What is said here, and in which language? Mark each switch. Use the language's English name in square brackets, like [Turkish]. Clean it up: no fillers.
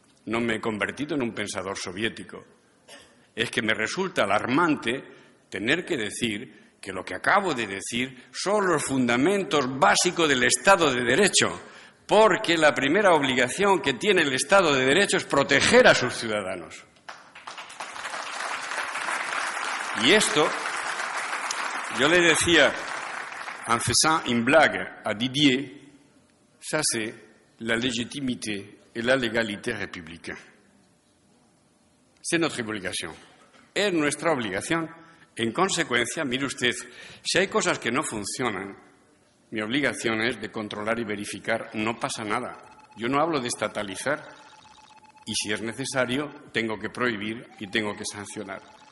[Spanish] No me he convertido en un pensador soviético. Es que me resulta alarmante tener que decir que lo que acabo de decir son los fundamentos básicos del Estado de Derecho, porque la primera obligación que tiene el Estado de Derecho es proteger a sus ciudadanos. Y esto, yo le decía, [French] en faisant une blague a Didier, ça c'est la légitimité et la légalité républicaine. C'est notre [Spanish] obligación. Es nuestra obligación. En consecuencia, mire usted, si hay cosas que no funcionan, mi obligación es de controlar y verificar. No pasa nada. Yo no hablo de estatalizar. Y si es necesario, tengo que prohibir y tengo que sancionar.